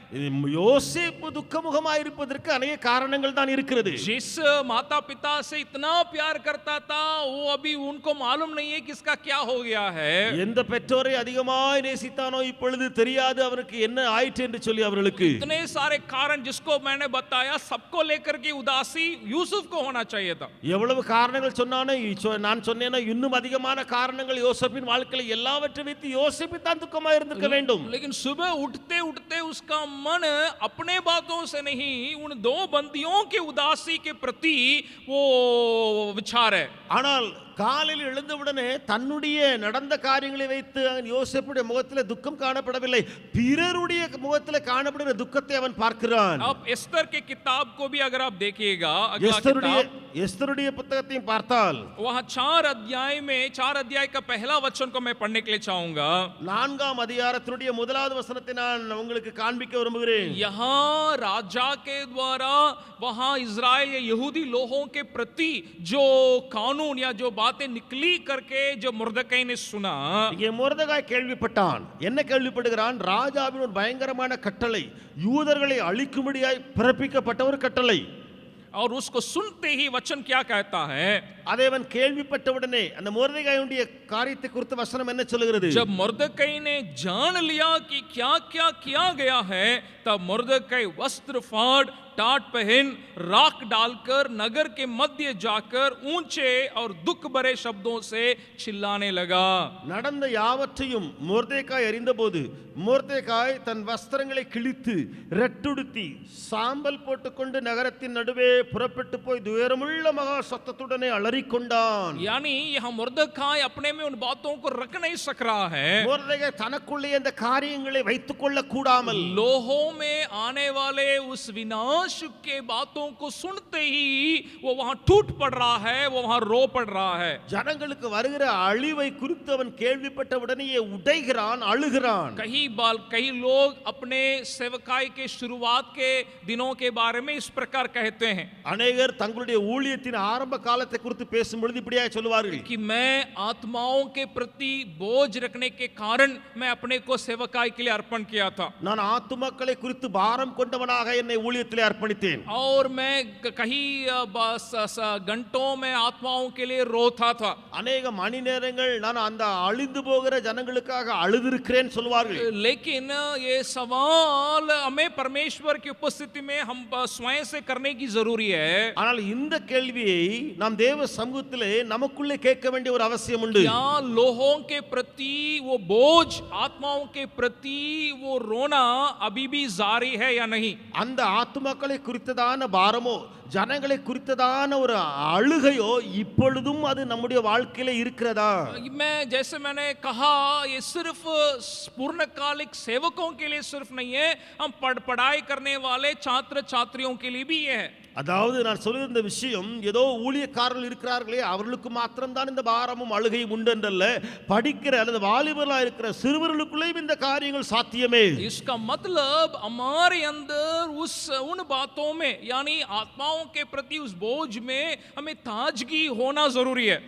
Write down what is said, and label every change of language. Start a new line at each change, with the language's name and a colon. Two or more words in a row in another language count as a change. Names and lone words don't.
Tamil: யோசேப்பு துக்கமுகமாய் இருப்பதற்கு अनेक காரணங்கள் தான் இருக்கிறது.
Hindi: जिस माता पिता से इतना प्यार करता था, वो अभी उनको मालूम नहीं है किसका क्या हो गया है.
Tamil: எந்த பெற்றோரை அதிகமாய் நேசித்தானோ இப்பொழுது தெரியாது அவருக்கு என்ன ஆயிற்று என்று சொல்லி அவர்களுக்கு.
Hindi: इतने सारे कारण जिसको मैंने बताया, सबको लेकर के उदासी यूसुफ को होना चाहिए था.
Tamil: எவ்வளவு காரணங்கள் சொன்னானோ நான் சொன்னேனோ இன்னும் அதிகமான காரணங்கள் யோசேப்பின் வாழ்க்கையில் எல்லாவற்றை வைத்து யோசேப்பு தான் துக்கமாய் இருந்திருக்க வேண்டும்.
Hindi: लेकिन सुबह उठते उठते उसका मन अपने बातों से नहीं, उन 2 बंदियों की उदासी के प्रति वो विचार है.
Tamil: ஆனால் காலையில் எழுந்தவுடனே தன்னுடைய நடந்த காரியங்களை வைத்து யோசேப்புடைய முகத்தில் துக்கம் காணப்படவில்லை, பிறருடைய முகத்தில் காணப்படுகிற துக்கத்தை அவன் பார்க்கிறான்.
Hindi: अब एस्तर के किताब को भी अगर आप देखिएगा, अगला किताब
Tamil: எஸ்தருடைய புத்தகத்தையும் பார்த்தால்
Hindi: वहां 4 अध्याय का पहला वचन को मैं पढ़ने के लिए चाहूंगा.
Tamil: 4ஆம் அதிகாரத்தினுடைய முதலாவது வசனத்தை நான் உங்களுக்கு காண்பிக்க விரும்புகிறேன்.
Hindi: यहाँ राजा के द्वारा वहां इजराइल या यहूदी लोगों के प्रति जो कानून या जो बातें निकली करके जो मुर्दकै ने सुना,
Tamil: இங்கே முர்தகாய் கேள்விப்பட்டான். என்ன கேள்விப்படுகிறான்? ராஜாவின் ஒரு பயங்கரமான கட்டளை, யூதர்களை அழிக்கும்படியாய் பிறப்பிக்கப்பட்ட ஒரு கட்டளை.
Hindi: और उसको सुनते ही वचन क्या कहता है?
Tamil: அதை அவன் கேள்விப்பட்டவுடனே அந்த முர்தகாயுடைய காரியத்தை குறித்து வசனம் என்ன சொல்கிறது?
Hindi: जब मुर्दकै ने जान लिया कि क्या क्या किया गया है, तब मुर्दकै वस्त्र फाड़, टाट पहन, राख डालकर नगर के मध्य जाकर ऊंचे और दुख भरे शब्दों से चिल्लाने लगा.
Tamil: நடந்த யாவற்றையும் மொர்தெகாய் அறிந்தபோது மொர்தெகாய் தன் வஸ்திரங்களை கிழித்து ரெட்டுடுத்தி சாம்பல் போட்டுக்கொண்டு நகரத்தின் நடுவே புறப்பட்டு போய் துயரமுள்ள மகா சத்தத்துடனே அலறிக்கொண்டான்.
Hindi: यानी यहाँ मुर्दखाई अपने में उन बातों को रख नहीं सक रहा है.
Tamil: மொர்தெகாய் தனக்குள்ளே அந்த காரியங்களை வைத்துக் கொள்ள கூடாமல்
Hindi: लोहों में आने वाले उस विनाश के बातों को सुनते ही वो वहां टूट पड़ रहा है, वो वहां रो पड़ रहा है.
Tamil: ஜனங்களுக்கு வருகிற அழிவை குறித்து அவன் கேள்விப்பட்ட உடனேயே உடைகிறான், அழுகிறான்.
Hindi: कई लोग अपने सेवकाई के शुरुआत के दिनों के बारे में इस प्रकार कहते हैं.
Tamil: अनेகர் தங்களுடைய ஊழியத்தின் ஆரம்ப காலத்தை குறித்து பேசும்பொழுது இப்படியே சொல்வார்கள்
Hindi: कि मैं आत्माओं के प्रति बोझ रखने के कारण मैं अपने को सेवकाई के लिए अर्पण किया था.
Tamil: நான் ஆத்துமக்களை குறித்து பாரம் கொண்டவனாக என்னை ஊழியத்திலே அர்ப்பணித்தேன்.
Hindi: और मैं कहीं घंटों में आत्माओं के लिए रोता था.
Tamil: अनेक மணி நேரங்கள் நான் அந்த அழிந்து போகிற ஜனங்களுக்காக அழுதிருக்கிறேன் சொல்வார்கள்.
Hindi: लेकिन ये सवाल हमें परमेश्वर की उपस्थिति में हम स्वयं से करने की जरूरी है.
Tamil: ஆனால் இந்த கேள்வியை நாம் தேவ சமூகத்திலே நமக்குள்ளே கேட்க வேண்டிய ஒரு அவசியம் உண்டு.
Hindi: क्या लोगों के प्रति वो बोझ, आत्माओं के प्रति वो रोना अभी भी जारी है या नहीं?
Tamil: அந்த ஆத்துமக்களை குறித்ததான பாரமோ ஜனங்களை குறித்ததான ஒரு அழுகையோ இப்பொழுதும் அது நம்முடைய வாழ்க்கையில இருக்கிறதா?
Hindi: मैं जैसे मैंने कहा, ये सिर्फ पूर्णकालिक सेवकों के लिए सिर्फ नहीं है, हम पढ़ाई करने वाले छात्र छात्रियों के लिए भी है.
Tamil: அதாவது நான் சொல்லுகிற இந்த விஷயம் ஏதோ ஊழியக்காரர்கள் இருக்கிறார்களே அவர்களுக்கு மாத்திரம் தான் இந்த பாரமும் அழுகையும் உண்டு என்றல்ல, படிக்கிற அல்லது வாலிபர்களாக இருக்கிற சிறுவர்களுக்குள்ளேயும் இந்த காரியங்கள் சாத்தியமே.
Hindi: इसका मतलब हमारे अंदर उन बातों में यानी आत्माओं के प्रति उस बोझ में हमें ताजगी होना जरूरी है.